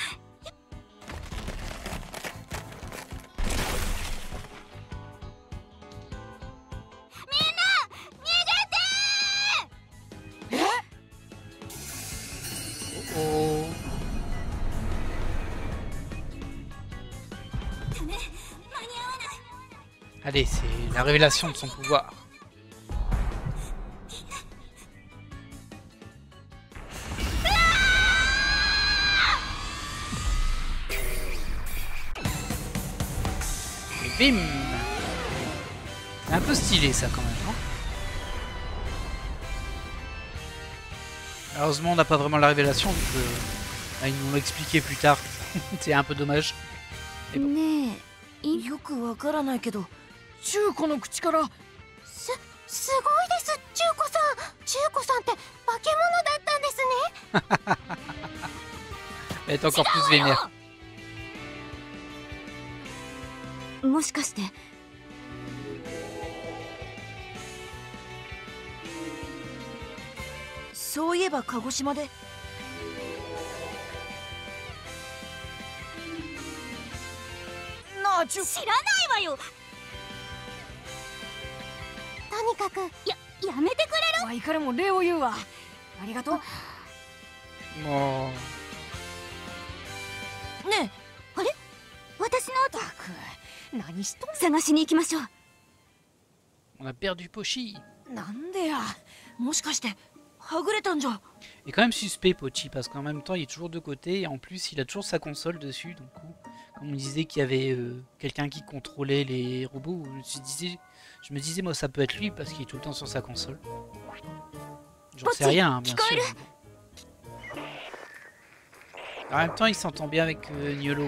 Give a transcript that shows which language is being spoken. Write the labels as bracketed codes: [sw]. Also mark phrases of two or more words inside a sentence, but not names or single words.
[ja] みんな逃げて！ Oh. ダメ、間に合わない。 [fr] Allez, c'est la révélation de son pouvoir. Et bim! C'est un peu stylé ça quand même, hein. Heureusement on n'a pas vraiment la révélation vu que ils nous l'ont expliqué plus tard. C'est un peu dommage. [ja] ねえ、よくわからないけど、中子の口から。すごいです、中子さん。中子さんって化け物だったんですね。 [fr] Elle est encore plus vénère. [ja] もしかして。そういえば鹿児島で。なあ、知らないわよ。とにかくやめてくれる？ワイからも礼を言うわ。ありがとう。 Oh. ねえ、あれ？私のたく何しとん探しに行きましょう。 [fr] On a perdu Pochi. [ja] なんでや。もしかしてはぐれたんじゃ。 [fr] Il est quand même suspect Pochi parce qu'en même temps il est toujours de côté et en plus il a toujours sa console dessus. Donc comme on disait qu'il y avait quelqu'un qui contrôlait les robots, Je me disais, moi, ça peut être lui parce qu'il est tout le temps sur sa console. J'en sais rien, hein, bien sûr. En même temps, il s'entend bien avec Niolo.